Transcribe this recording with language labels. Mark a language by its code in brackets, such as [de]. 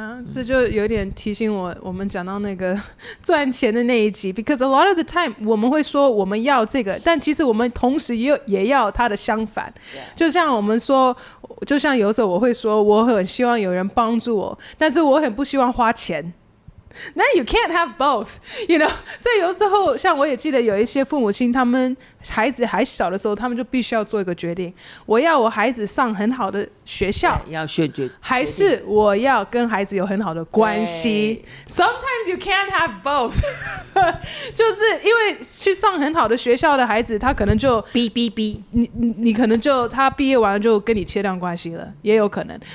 [zh] 这就有点提醒我们讲到那个赚钱的那一集 ， [en] because a lot of the time [zh] 我们会说我们要这个，但其实我们同时也要它的相反。就像我们说，就像有时候我会说，我很希望有人帮助我，但是我很不希望花钱。 [en] 那 you can't have both, you know。 [zh] 所以有时候像我也记得有一些父母亲，他们孩子还小的时候，他们就必须要做一个决定：我要我孩子上很好的学校，要选决，还是我要跟孩子有很好的关系。 [en] Sometimes you can't have both [zh] 就是因为去上很好的学校的孩子，他可能就逼你可能就他毕业完了就跟你切断关系了，也有可能。